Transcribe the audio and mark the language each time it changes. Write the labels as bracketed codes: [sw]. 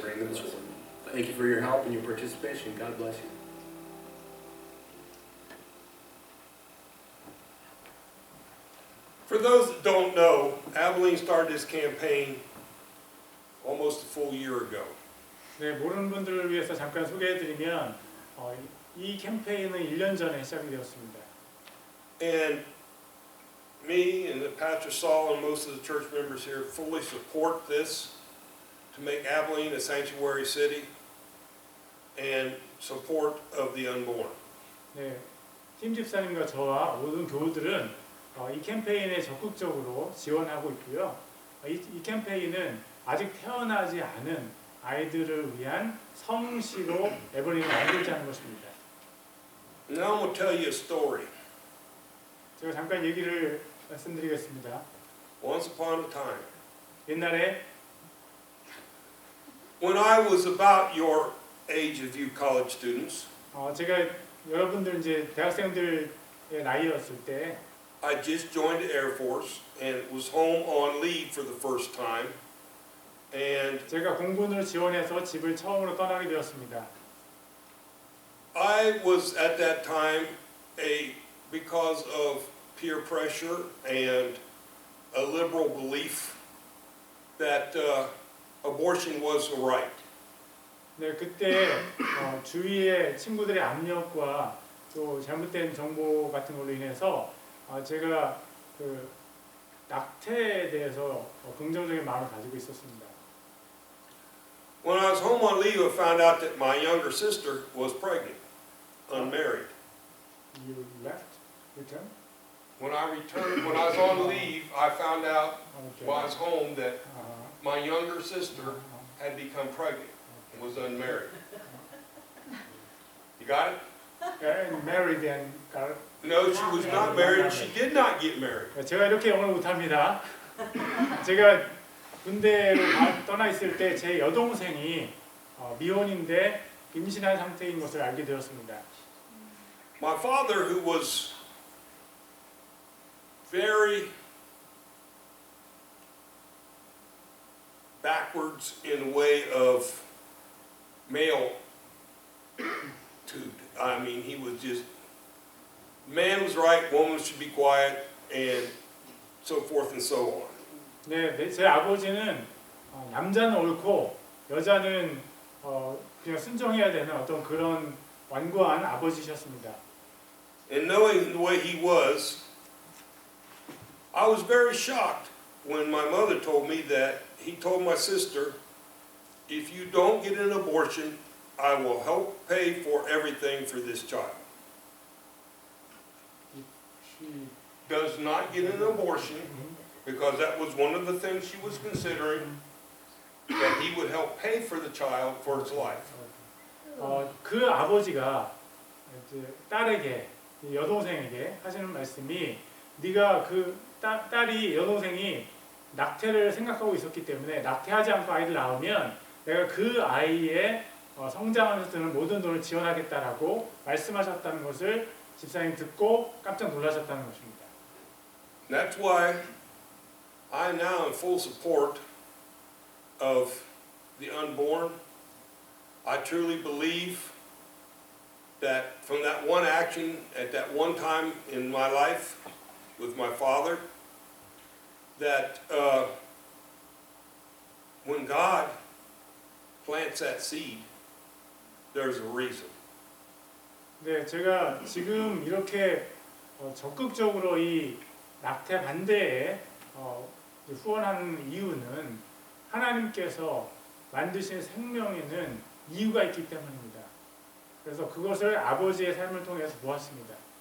[en] bring the That's blessing. what we- Thank you for your help and your participation. God bless you. For those that don't know, Abilene started this campaign almost a full year ago. [ko] 네, 모르는 분들을 위해서 잠깐 소개해드리면 이 캠페인은 1년 전에 시작이 되었습니다. [en] And me and the Pastor Saul and most of the church members here fully support this to make Abilene a sanctuary city and support of the unborn. [ko] 네, 팀 집사님과 저와 모든 교우들은 이 캠페인에 적극적으로 지원하고 있고요. 이 캠페인은 아직 태어나지 않은 아이들을 위한 성시로 에버린을 만들자는 것입니다. [en] Now I'm going to tell you a story. [ko] 제가 잠깐 얘기를 말씀드리겠습니다. [en] Once upon a time, [ko] 옛날에 [en] when I was about your age of you college students, [ko] 제가 여러분들 이제 대학생들의 나이였을 때 [en] I just joined the Air Force and was home on leave for the first time. And [ko] 제가 공군으로 지원해서 집을 처음으로 떠나게 되었습니다. [en] I was at that time, because of peer pressure and a liberal belief that abortion was a right. [ko] 네, 그때 주위의 친구들의 압력과 또 잘못된 정보 같은 걸로 인해서 제가 그 낙태에 대해서 긍정적인 마음을 가지고 있었습니다. [en] When I was home on leave, I found out that my younger sister was pregnant, unmarried. You left? Return? When I returned, when I was on leave, I found out Okay. while I was home that Uh-huh. my younger sister had become pregnant and was unmarried. You got it? And married and got No, she was not married, and she did not get married. [ko] 제가 이렇게 영어를 못합니다. 제가 군대로 떠나 있을 때 제 여동생이 미혼인데 임신한 상태인 것을 알게 되었습니다. [en] My father, who was very backwards in the way of male tude. I mean, he was just, man was right, woman should be quiet, and so forth and so on. [ko] 네, 제 아버지는 남자는 옳고 여자는 그냥 순종해야 되는 어떤 그런 완고한 아버지셨습니다. [en] And knowing the way he was, I was very shocked when my mother told me that he told my sister, if you don't get an abortion, I will help pay for everything for this child. She Does not get an abortion, because that was one of the things she was considering, that he would help pay for the child for its life. [ko] 그 아버지가 이제 딸에게 여동생에게 하시는 말씀이 네가 그 딸이 여동생이 낙태를 생각하고 있었기 때문에 낙태하지 않고 아이를 낳으면 내가 그 아이의 성장하면서 드는 모든 돈을 지원하겠다라고 말씀하셨다는 것을 집사님 듣고 깜짝 놀라셨다는 것입니다. [en] That's why I now am full support of the unborn. I truly believe that from that one action at that one time in my life with my father, that when God plants that seed, there's a reason. [ko] 네, 제가 지금 이렇게 적극적으로 이 낙태 반대에 후원하는 이유는 하나님께서 만드신 생명에는 이유가 있기 때문입니다. 그래서 그것을 아버지의 삶을 통해서 보았습니다.